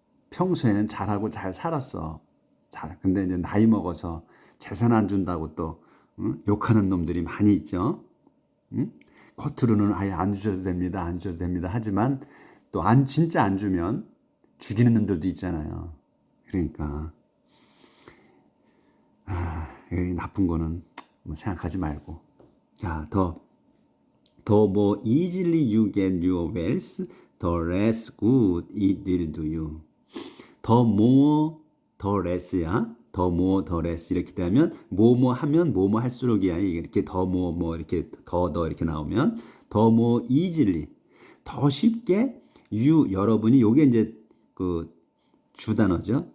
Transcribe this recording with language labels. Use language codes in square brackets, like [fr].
[ko] 평소에는 잘하고 잘 살았어. 근데 이제 나이 먹어서 재산 안 준다고 또 욕하는 놈들이 많이 있죠. 겉으로는 아예 안 주셔도 됩니다, 안 주셔도 됩니다. 하지만 또 진짜 안 주면 죽이는 놈들도 있잖아요. [en] 그러니까 나쁜 거는 생각하지 말고, 자, 더 more easily you get your wealth, the less good it will do you. [ko] 더 more, 더 less야. 더 more, 더 less 이렇게 되면 뭐뭐 하면 뭐뭐 할수록이야. 이렇게 더 more, 이렇게 더 이렇게 나오면 더 more easily, 더 쉽게 여러분이 요게 이제 그 주단어죠.